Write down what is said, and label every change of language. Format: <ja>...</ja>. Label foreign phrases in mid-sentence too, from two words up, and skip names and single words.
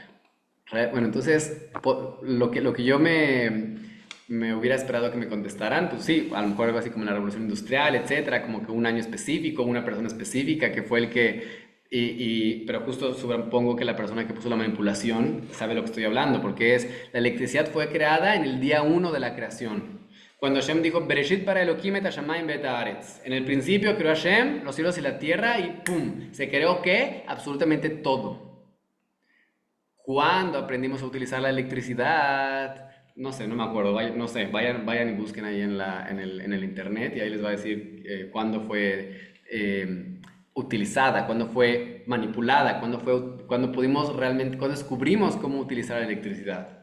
<es>Bueno, entonces, lo que yo me hubiera esperado que me contestaran, pues sí, a lo mejor algo así como la revolución industrial, etcétera, como que un año específico, una persona específica que fue el que... pero justo supongo que la persona que puso la manipulación sabe lo que estoy hablando, porque la electricidad fue creada en el día uno de la creación. Cuando Hashem dijo,</es> <he>בראשית ברא אלהים את השמים ואת הארץ.</he> <es>En el principio creó Hashem los cielos y la tierra y ¡pum! Se creó ¿qué? Absolutamente todo. ¿Cuándo aprendimos a utilizar la electricidad? No sé, no me acuerdo. No sé, vayan y busquen ahí en el internet y ahí les va a decir cuándo fue utilizada, cuándo fue manipulada, cuándo pudimos realmente, cuándo descubrimos cómo utilizar la electricidad.</es>